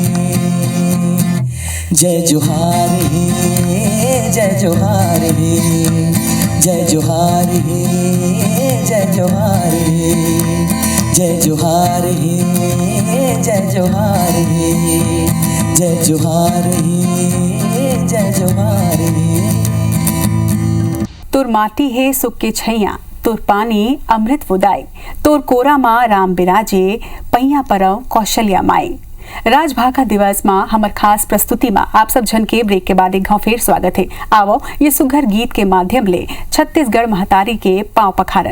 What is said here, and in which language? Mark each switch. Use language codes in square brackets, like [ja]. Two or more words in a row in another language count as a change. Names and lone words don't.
[hne] जय जोहार है, जय जोहार है, जय जोहार है, जय जोहार है, जय जोहार है, जय जोहार है, जय जोहार है, जय जोहार है। तुर माटी है सुख के छैया, तुर पानी अमृत उदाई, तुर कोरा माँ राम बिराजे, पैया परव कौशल्या माई। राजभाखा दिवस माँ हमर खास प्रस्तुति में आप सब जन के ब्रेक के बाद एक घाव फिर स्वागत है। आवो ये सुघर गीत के माध्यम ले छत्तीसगढ़ महतारी के पांव पखारन।